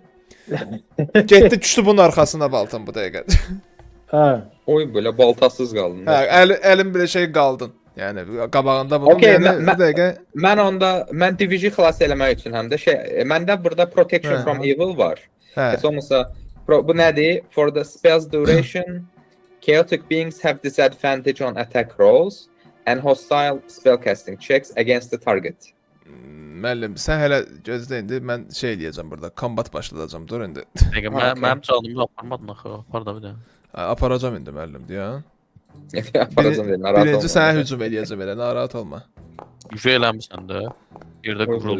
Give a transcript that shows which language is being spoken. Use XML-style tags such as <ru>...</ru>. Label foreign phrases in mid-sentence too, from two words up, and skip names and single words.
<az>Getdi, düşdü bunun arxasına baltam bu dəqiqə. Hə. Oy belə baltasız qaldın. Hə, əlim belə şey qaldın. Yəni qabağında bunun Okey, yəni bir dəqiqə. Mən Divici xilas eləmək üçün həm də məndə burada Protection from Evil var. Hə. Olmasa bu nədir?</az> <en>For the spell's duration, chaotic beings have disadvantage on attack rolls and hostile spellcasting checks against the target.</en> <az>Müəllim, sən hələ gözlə indi, mən şey eləyəcəm burada, kombat başladacam, dur indi. Mənim çaldığımda aparmadın axı, apar da bir də. Aparacam indi müəllim, deyən. Birinci sənə hücum eləyəcəm elə, narahat olma. Yüce eləmirsən də. Yerdə qıvrılır.</az>